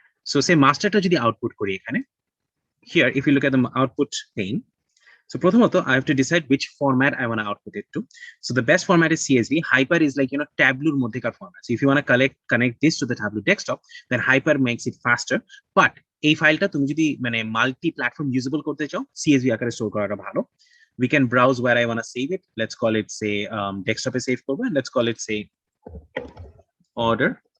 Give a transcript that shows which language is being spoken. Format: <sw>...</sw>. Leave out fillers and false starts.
<en>So say masterটা</en> <bn>যদি</bn> <en>output</en> <bn>করি এখানে,</bn> <en>here if you look at the output pane, so</en> <bn>প্রথমত</bn> <en>I have to decide which format I want to output it to. So the best format is CSV. Hyper is like Tableau</en> <bn>মধ্যেকার</bn> <en>format. So if you want to connect this to the Tableau desktop, then Hyper makes it faster.</en> <bn>But এই ফাইলটা তুমি যদি মানে multi platform usable করতে চাও, CSV আকারে store করাটা ভালো।</bn> <en>We can browse where I want to save it. Let's call it, say, desktop-এ save</en> <bn>করব,</bn> <en>and let's call it, say, order.</en>